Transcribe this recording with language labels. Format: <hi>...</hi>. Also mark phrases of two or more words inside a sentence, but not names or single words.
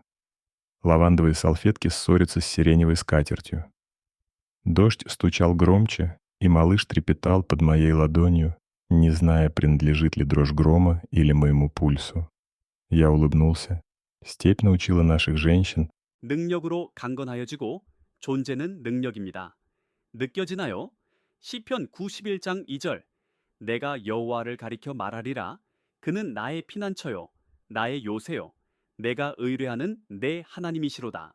<ru>Лавандовые салфетки ссорятся с сиреневой скатертью. Дождь стучал громче, и малыш трепетал под моей ладонью, не зная, принадлежит ли дрожь грома или моему пульсу. Я улыбнулся. Степь научила наших женщин</ru> <ko>능력으로 강건하여지고 존재는 능력입니다. 느껴지나요? 시편 91장 2절 내가 여호와를 가리켜 말하리라 그는 나의 피난처요 나의 요새요 내가 의뢰하는 내 하나님이시로다.</ko>